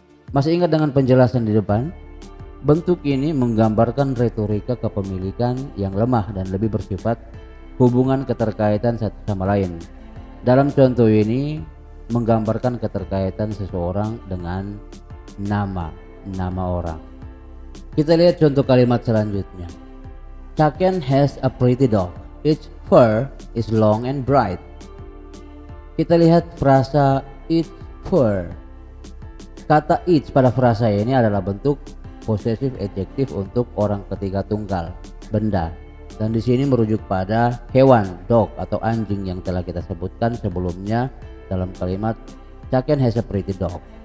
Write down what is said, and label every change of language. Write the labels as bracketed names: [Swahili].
[Indonesian] Masih ingat dengan penjelasan di depan? Bentuk ini menggambarkan retorika kepemilikan yang lemah dan lebih bersifat hubungan keterkaitan satu sama lain. Dalam contoh ini menggambarkan keterkaitan seseorang dengan nama orang. Kita lihat contoh kalimat selanjutnya. [English] Chaken has a pretty dog. Its fur is long and bright. [Indonesian] Kita lihat frasa its fur. Kata its pada frasa ini adalah bentuk possessive adjektif untuk orang ketiga tunggal, benda. Dan di sini merujuk pada hewan, dog atau anjing yang telah kita sebutkan sebelumnya dalam kalimat [English] Chaken has a pretty dog.